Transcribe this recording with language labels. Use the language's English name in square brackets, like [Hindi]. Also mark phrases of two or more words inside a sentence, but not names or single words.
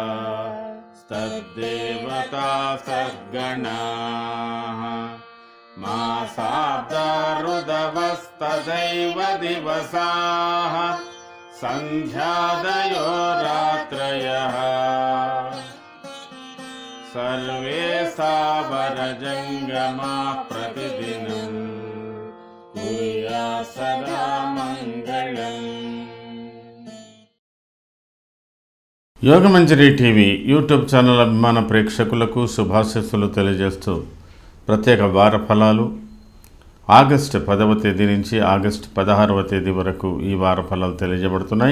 [Sanskrit] तद्देवता सद्गणाः मासाब्दा ऋदवस्तदैव दिवसाः सन्ध्यादयो रात्रयः सर्वे सावरजङ्गमाः प्रतिदिनं कुर्यात् सदा मङ्गलम्। [Telugu] యోగమంజరి టీవీ యూట్యూబ్ ఛానల్ అభిమాన ప్రేక్షకులకు శుభాశీస్సులు తెలియజేస్తూ ప్రత్యేక వార ఫలాలు ఆగస్టు 10వ తేదీ నుంచి ఆగస్టు 16వ తేదీ వరకు ఈ వార ఫలాలు తెలియజేయబడుతున్నాయి.